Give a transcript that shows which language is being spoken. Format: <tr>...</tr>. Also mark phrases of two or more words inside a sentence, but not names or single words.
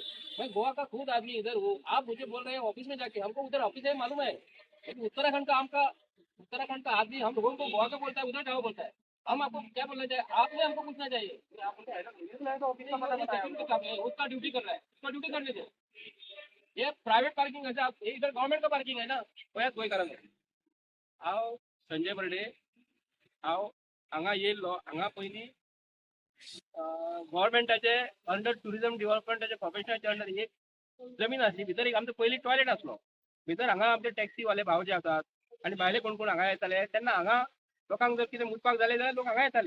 <hi>मैं गोवा का खुद आदमी इधर हूँ। आप मुझे बोल रहे हैं ऑफिस में जाके, हमको उधर ऑफिस है मालूम है, लेकिन उत्तराखंड का आदमी हम लोगों को गोवा का बोलता है, उधर जाओ बोलता है। हम आपको क्या बोलना चाहिए? आपने हमको पूछना चाहिए। आप बोलते हैं ना, तो ऑफिस का पता बताया, उसका ड्यूटी कर रहा है, उसका ड्यूटी करने दे। ये</hi> <en>private parking</en> <hi>है, ये इधर गवर्नमेंट का पार्किंग है ना, कोई कारण नाही.</hi> <kok>आओ संजय बर्डे, आओ हांगा येयल्लो. हांगा पयलीं गव्हर्मेंटाचे</kok> <en>under tourism</en> <kok>डेव्हलपमेंटाचे प्रोफेशनलचे अंडर एक जमीन आसली. भितर एक आमचो पयलीं टॉयलेट आसलो. भितर हांगा आमचे टॅक्सीवाले भाव जे आसात आनी भायले कोण कोण हांगा येताले, तेन्ना हांगा लोकांक जर कितें मुतपाक जालें जाल्यार लोक हांगा येताले.</kok>